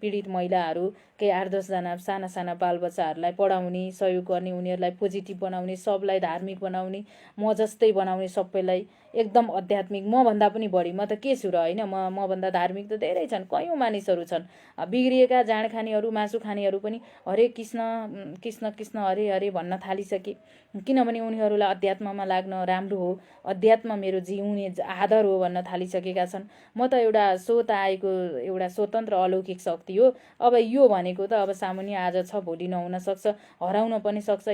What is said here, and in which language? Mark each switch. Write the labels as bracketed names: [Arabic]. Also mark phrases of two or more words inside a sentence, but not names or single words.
[Nepali] पीडित महिलाहरू, केही 8-10 जना साना साना बालबच्चाहरूलाई पढाउने, सहयोग गर्ने, उनीहरूलाई पोजिटिभ बनाउने, सबलाई धार्मिक बनाउने, म जस्तै बनाउने, सबैलाई एकदम आध्यात्मिक, मभन्दा पनि बढी। म त के छु र होइन, मभन्दा धार्मिक त धेरै छन्, कयौँ मानिसहरू छन्। बिग्रिएका जाँड खानेहरू, मासु खानेहरू पनि [Sanskrit] हरे कृष्ण कृष्ण कृष्ण हरे हरे [Nepali] भन्न थालिसके, किनभने उनीहरूलाई अध्यात्ममा लाग्न राम्रो हो, अध्यात्म मेरो जिउने आदर हो भन्न थालिसकेका छन्। म त एउटा स्वत आएको एउटा स्वतन्त्र अलौकिक शक्ति हो। अब यो भनेको त अब सामान्य आज छ, भोलि नहुन सक्छ, हराउन पनि सक्छ।